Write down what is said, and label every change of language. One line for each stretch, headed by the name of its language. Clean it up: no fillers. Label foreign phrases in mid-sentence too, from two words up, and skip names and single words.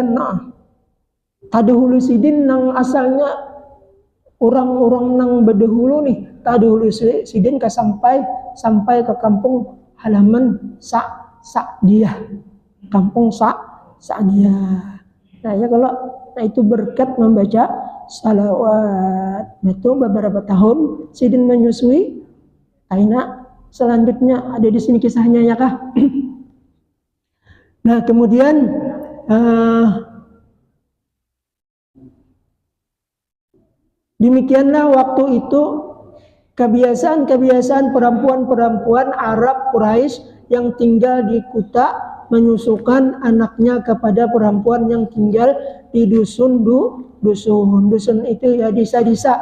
Banjar: Nah, tadahulu Sidin nang asalnya orang-orang nang berdahulu nih, tadahulu Sidin sampai ke kampung halaman Sa'diyah. Kampung Sa'diyah.
Indonesian: Nah, ya kalau itu berkat membaca salawat. Itu beberapa tahun Sidin menyusui. Aina selanjutnya ada di sini kisahnya ya kah? Nah, kemudian demikianlah waktu itu kebiasaan perempuan-perempuan Arab Quraisy yang tinggal di Kuta menyusukan anaknya kepada perempuan yang tinggal di dusun itu ya desa-desa.